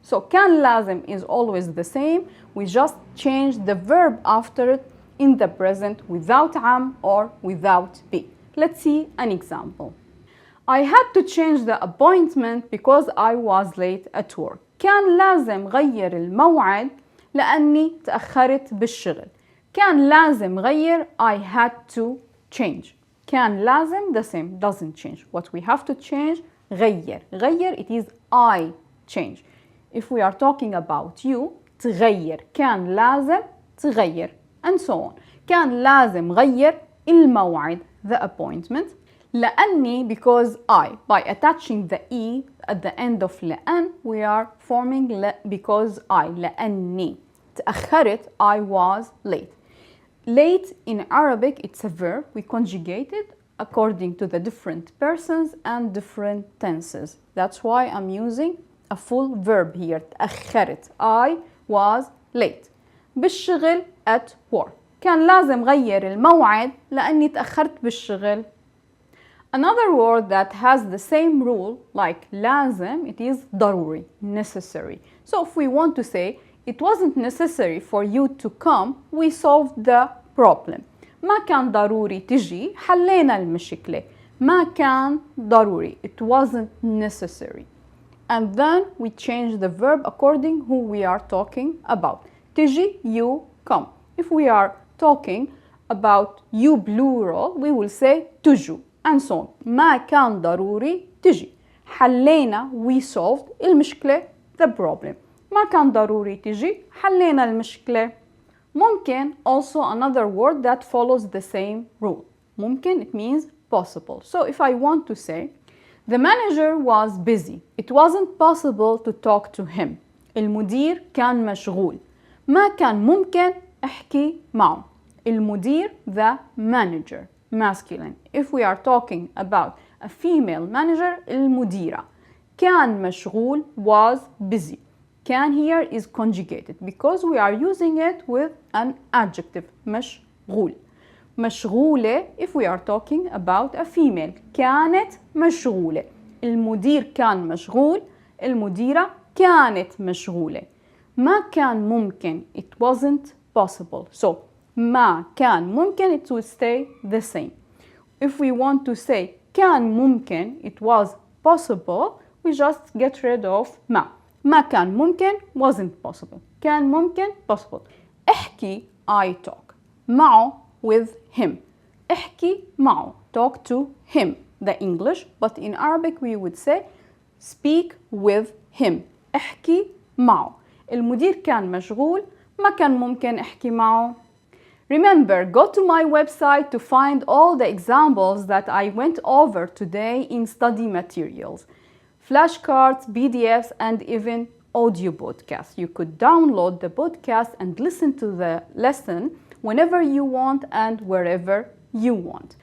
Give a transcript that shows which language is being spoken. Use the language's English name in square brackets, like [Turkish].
[English] So كان لازم is always the same. We just change the verb after it in the present without عم or without be. Let's see an example. I had to change the appointment because I was late at work. [Arabic] كان لازم غير الموعد لأني تأخرت بالشغل. كان لازم غير, [English] I had to change. كان لازم, the same, doesn't change. What we have to change, غير. غير, it is I change. If we are talking about you, تغير. [Arabic] كان لازم تغير. [English] And so on. [Arabic] كان لازم غير الموعد. [English] The appointment. لأني, because I. By attaching the E at the end of لأن, we are forming because I. [Arabic] لأني. [English] تأخرت, I was late. Late in Arabic, it's a verb. We conjugate it according to the different persons and different tenses. That's why I'm using a full verb here. تأخرت. I was late. بالشغل at work. [Arabic] كان لازم غير الموعد لأني تأخرت بالشغل. [English] Another word that has the same rule like لازم, it is ضروري, necessary. So if we want to say it wasn't necessary for you to come, we solved the problem. [Arabic] ما كان ضروري تجي, حلينا المشكلة. [English] ما كان ضروري, it wasn't necessary. And then we change the verb according who we are talking about. تجي, you, come. If we are talking about you plural, we will say تجوا. And so on. [Arabic] ما كان ضروري تجي. [English] حلينا, we solved المشكلة, the problem. [Arabic] ما كان ضروري تجي, حلينا المشكلة. [English] ممكن, also another word that follows the same rule. ممكن, it means possible. So if I want to say, the manager was busy. It wasn't possible to talk to him. [Arabic] المدير كان مشغول. ما كان ممكن احكي معه. [English] المدير, the manager, masculine. If we are talking about a female manager, المديرة. كان مشغول, was busy. Can here is conjugated because we are using it with an adjective. [Arabic] مشغول. [English] مشغولة if we are talking about a female. [Arabic] كانت مشغولة. المدير كان مشغول. المديرة كانت مشغولة. ما كان ممكن, [English] it wasn't possible. So ما كان ممكن, it will stay the same. If we want to say كان ممكن, it was possible, we just get rid of ما. [Arabic] ما كان ممكن, [English] wasn't possible. [Arabic] كان ممكن, possible. [English] احكي, I talk. معه, with him. احكي معه, talk to him. The English, but in Arabic we would say speak with him. [Arabic] احكي معه. المدير كان مشغول, ما كان ممكن احكي معه. [English] Remember, go to my website to find all the examples that I went over today in study materials. Flashcards, PDFs, and even audio podcasts. You could download the podcast and listen to the lesson whenever you want and wherever you want.